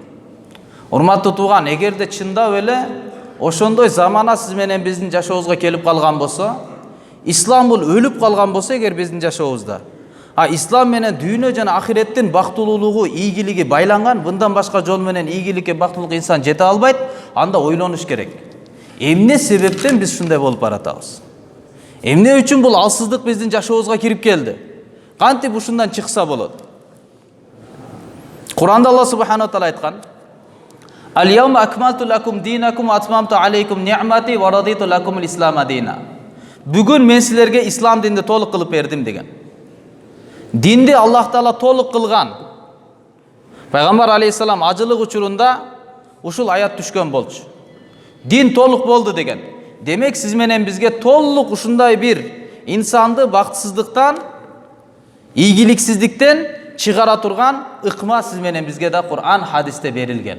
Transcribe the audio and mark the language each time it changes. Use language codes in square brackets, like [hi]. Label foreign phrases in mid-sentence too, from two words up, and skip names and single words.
[ky] Урматтуу тууган, эгерде чындап эле ошондой замана сиз менен биздин жашообузга келип калган болсо, ислам бул өлүп калган болсо эгер биздин жашообузда, ислам менен дүйнө жана акыреттин бактылуулугу, ийгилиги байланган, мындан башка жол менен ийгиликке, бактылуулукка инсан жете албайт, анда ойлонуш керек. Эмне себептен биз ушундай болуп баратабыз? Эмне үчүн бул алсыздык биздин жашообузга кирип келди? Кантип ушундан чыкса болот? Куранда [ar] الله سبحانه وتعالى [ky] айткан: [ar] "اليوم أكملت لكم دينكم وأتممت عليكم نعمتي ورضيت لكم الإسلام دينا." [ky] Бүгүн мен силерге ислам динди толук кылып бердим деген. Динди Аллах Таала толук кылган. Пайгамбар алейхиссалам ажылык учурунда ушул аят түшкөн болчу. Дин толук болду деген. Демек сиз менен бизге толук ушундай бир инсанды бактысыздыктан, ийгиликсиздиктен чыгара турган ыкма сиз менен бизге да Кур'ан, хадисте берилген.